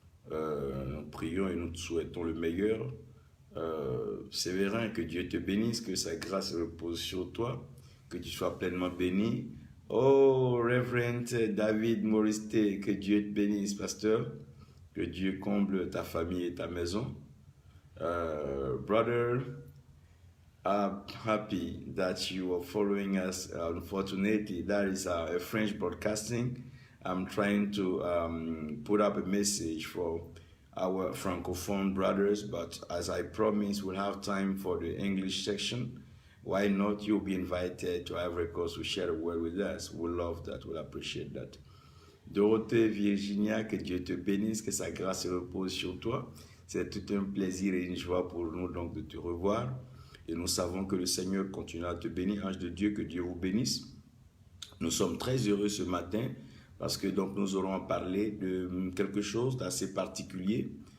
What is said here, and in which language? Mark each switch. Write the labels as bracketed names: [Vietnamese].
[French] Nous prions et nous te souhaitons le meilleur. Séverin, que Dieu te bénisse, que sa grâce repose sur toi, que tu sois pleinement béni. Oh, Reverend David Moristé, que Dieu te bénisse, pasteur, que Dieu comble ta famille et ta maison. [English] Brother, I'm happy that you are following us. Unfortunately, that is a French broadcasting. I'm trying to put up a message for our Francophone brothers, but as I promised, we'll have time for the English section. Why not? You'll be invited to Ivory Coast to share a word with us. We'll love that. We'll appreciate that. [French] Dorothée, Virginia, que Dieu te bénisse, que sa grâce repose sur toi. C'est tout un plaisir et une joie pour nous donc de te revoir. Et nous savons que le Seigneur continue à te bénir. Ange de Dieu, que Dieu vous bénisse. Nous sommes très heureux ce matin parce que donc nous aurons à parler de quelque chose d'assez particulier.